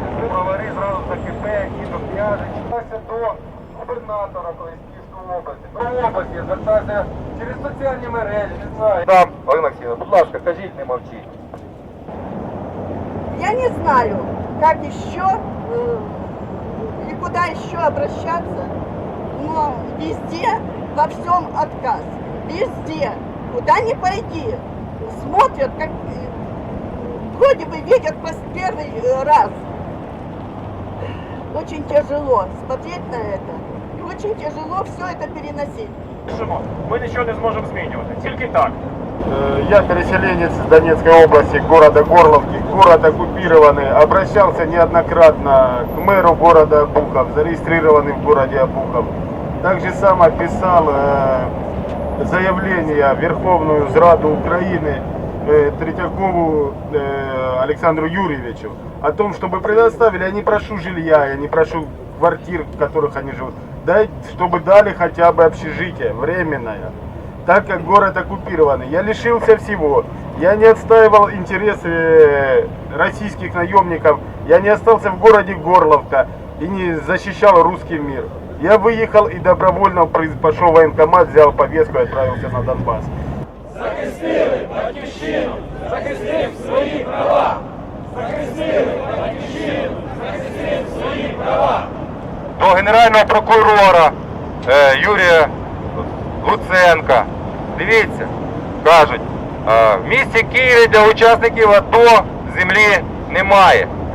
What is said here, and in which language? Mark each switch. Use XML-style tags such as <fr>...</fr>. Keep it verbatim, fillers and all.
<uk>Бровари зразу за КП, діду п'яже, читався до губернатора Київської області. До області звертався через соціальні мережі, не знаю. Там, Олена Олексійовна, будь ласка, кажіть, не мовчіть.</uk> <ru>Я не знаю, как еще э, и куда еще обращаться, но везде, во всем отказ. Везде, куда ни пойди, смотрят, как э, вроде бы видят первый раз. Очень тяжело смотреть на это, и очень тяжело все это переносить.</ru> <uk>Ми нічого не зможемо змінювати, тільки так.</uk> <ru>Я переселенец из Донецкой области, города Горловки, город оккупированный. Обращался неоднократно к мэру города Обухов, зарегистрированный в городе Обухов. Так же само писал э, заявление в Верховную Зраду Украины э, Третьякову э, Александру Юрьевичу о том, чтобы предоставили, я не прошу жилья, я не прошу квартир, в которых они живут, дать, чтобы дали хотя бы общежитие временное. Так как город оккупированный, я лишился всего, я не отстаивал интересы российских наемников, я не остался в городе Горловка и не защищал русский мир. Я выехал и добровольно пошел в военкомат, взял повестку и отправился на Донбасс.</ru> <uk>Захистили батьківщину, захистив свої права! Захистили батьківщину, захистив свої права! До генерального прокурора е, Юрія Луценка, дивіться, кажуть, в місті Києві для учасників АТО землі немає.</uk>